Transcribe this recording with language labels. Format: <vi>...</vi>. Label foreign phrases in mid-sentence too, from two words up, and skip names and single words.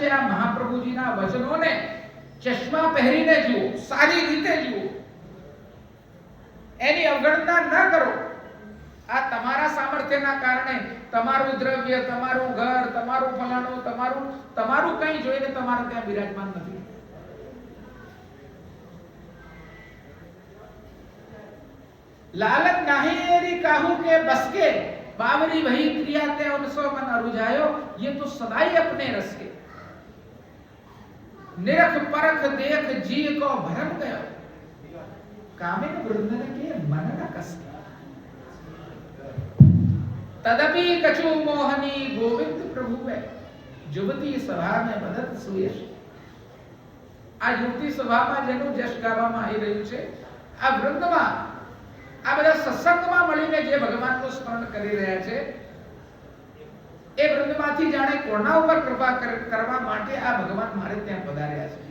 <gu>આ મહાપ્રભુજીના વચનોને ચશ્મા પહેરીને જુઓ, સારી રીતે જુઓ, એની અવગણના ન કરો. આ તમારા સામર્થ્યના કારણે તમારું દ્રવ્ય, તમારું ઘર, તમારું ફલાણું, તમારું કંઈ જોઈને તમારે ત્યાં બિરાજમાન નથી.</gu> <bra>लालच नहीं एरी काहू के बस के, बावरी वही क्रिया ते उनसो मन अरुझायो, ये तो सदाई अपने रस के. निरख परख देख जी को भरम गयो, कामिन वृंदन के मन न कस के. तदपि कछु मोहनी गोविंद प्रभु है, युवती सभा में बदत सुयश.</bra> <gu>આ યુવતી સભામાં જેનું જશ ગાવામાં આવી રહ્યું છે, આ વૃંદમાં, આ બધા સત્સંગમાં મળીને જે ભગવાનનું સ્મરણ કરી રહ્યા છે, એ વૃંદમાંથી જાણે કોના ઉપર કૃપા કરવા માટે આ ભગવાન મારે ત્યાં પધાર્યા છે.</gu>